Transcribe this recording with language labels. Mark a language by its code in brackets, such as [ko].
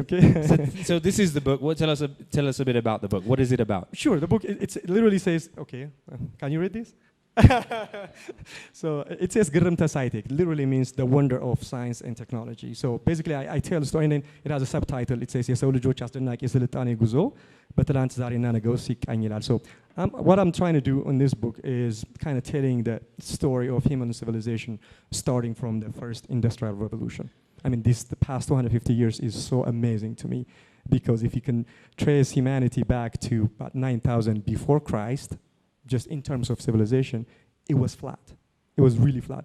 [en] Okay. So this is the book. Tell us a bit about the book. What is it about? Sure. The book it literally says. Okay. Can you read this? So it says ግርምተ ሳይቴክ, literally means the wonder of science and technology. So basically I tell the story, and then it has a subtitle. It says [am] የሰው ልጆች አስደናቂ የስልጣኔ ጉዞ በትላንት ዛሬና ነገ ውስጥ ሲቃኝ ይላል. [en] So what I'm trying to do in this book is kind of telling the story of human civilization starting from the first industrial revolution. I mean, the past 250 years is so amazing to me, because if you can trace humanity back to about 9,000 before Christ, just in terms of civilization, it was flat. It was really flat.